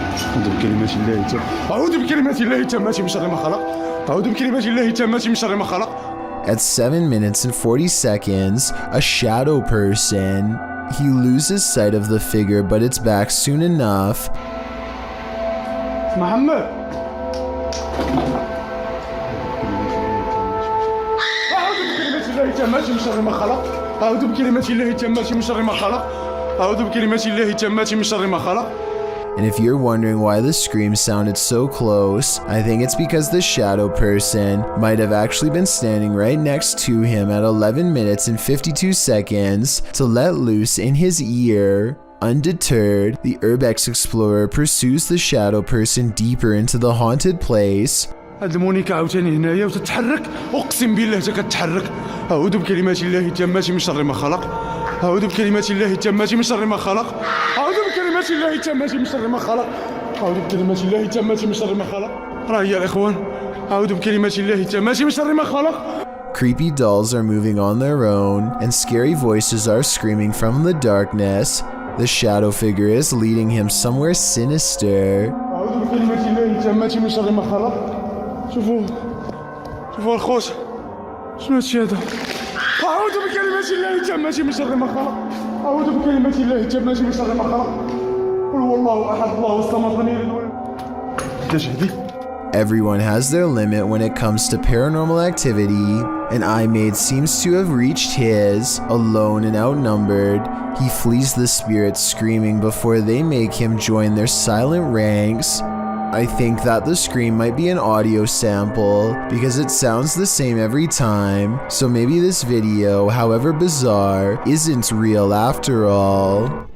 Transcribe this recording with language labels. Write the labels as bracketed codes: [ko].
[ar] أعوذ بكلمات الله التامة أعوذ بكلمات الله التامة من شر ما خلق أعوذ بكلمات الله التامة من شر ما خلق. [en] At 7 minutes and 40 seconds, a shadow person. He loses sight of the figure, but it's back soon enough. [ar] محمد أعوذ بكلمات الله التامة من شر ما خلق أعوذ بكلمات الله التامة من شر ما خلق أعوذ بكلمات الله التامة من شر ما خلق. [en] And if you're wondering why the scream sounded so close, I think it's because the shadow person might have actually been standing right next to him at 11 minutes and 52 seconds to let loose in his ear. Undeterred, the Urbex explorer pursues the shadow person deeper into the haunted place. [ar] هاد المونيكا عاوتاني هنايا وتتحرك اقسم بالله حتى كتحرك اعوذ بكلمات الله التامة من شر ما خلق اعوذ بكلمات الله التامة من شر ما خلق اعوذ بكلمات الله التامة من شر ما خلق اعوذ بكلمات الله التامة من شر ما خلق. راه هي الاخوان اعوذ بكلمات الله التامة من شر ما خلق. [en] Creepy dolls are moving on their own, and scary voices are screaming from the darkness. The shadow figure is leading him somewhere sinister. [ar] اعوذ بكلمات الله التامة من شر ما خلق. شوفوا الخوت شنو هادشي هذا. أعوذ بكلمات الله التامة من شر ما خلق أعوذ بكلمات الله التامة من شر ما خلق قل هو الله أحد الله الصمد لم يلد ولم يولد. [en] Everyone has their limit when it comes to paranormal activity, and iMade seems to have reached his. Alone and outnumbered, he flees the spirits screaming before they make him join their silent ranks. I think that the scream might be an audio sample because it sounds the same every time, so maybe this video, however bizarre, isn't real after all.